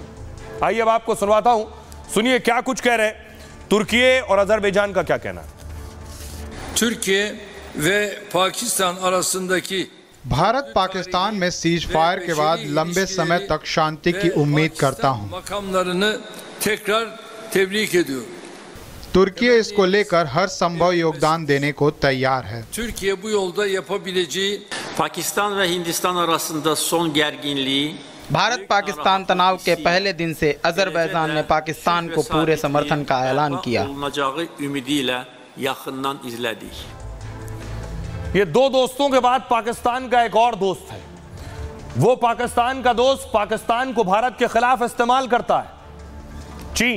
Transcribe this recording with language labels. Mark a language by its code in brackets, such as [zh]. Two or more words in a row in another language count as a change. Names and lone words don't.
[hi] आइए अब आपको सुनवाता हूं, सुनिए क्या कुछ कह रहे हैं तुर्की और अजरबैजान का क्या कहना है। [tr] Türkiye ve Pakistan arasındaki [hi] भारत पाकिस्तान में सीज फायर के बाद लंबे समय तक शांति की उम्मीद करता हूं। [tr] makamlarını tekrar tebrik ediyorum. [hi] तुर्की इसको लेकर हर संभव योगदान देने को तैयार है। [tr] Türkiye bu yolda yapabileceği Pakistan ve Hindistan arasında son gerginliği [hi] भारत पाकिस्तान तनाव के पहले दिन से अजरबैजान ने पाकिस्तान को पूरे समर्थन का ऐलान किया। ये दो दोस्तों के बाद पाकिस्तान का एक और दोस्त है। वो पाकिस्तान का दोस्त पाकिस्तान को भारत के खिलाफ इस्तेमाल करता है, चीन।